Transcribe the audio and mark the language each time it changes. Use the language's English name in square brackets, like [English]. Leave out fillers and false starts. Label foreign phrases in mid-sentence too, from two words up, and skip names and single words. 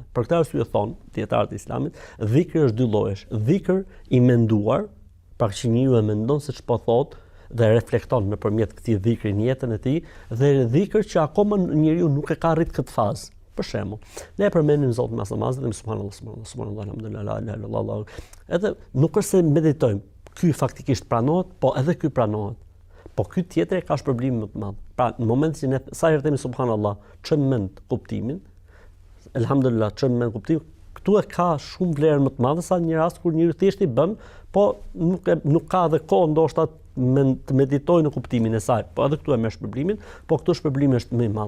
[Albanian] Për këtë arsye thon dietarët e Islamit, dhikri është dy llojesh. Dhikr i menduar, pra që njeriu e mendon se ç'po thot dhe reflekton nëpërmjet këtij dhikri në jetën e tij, dhe dhikr që akoma njeriu nuk e ka arrit këtë fazë. Për shembull, ne e përmendim Zotin mas namazit dhe [Arabic] سبحان الله الحمد لله لا إله إلا الله. [Albanian] Edhe nuk është se meditojmë, ky faktikisht pranohet, po edhe ky pranohet. Po ky tjetër ka shpërblim më të madh. Pra në momentin që ne sa herë themi subhanallah, çojmë mend kuptimin, elhamdulillah çojmë mend kuptimin, këtu e ka shumë vlerë më të madhe sa një rast kur njëri thjesht i bën, po nuk ka edhe kohë ndoshta të meditoj në kuptimin e saj, po edhe këtu e merr shpërblimin, po këtu shpërblimi është më i madh.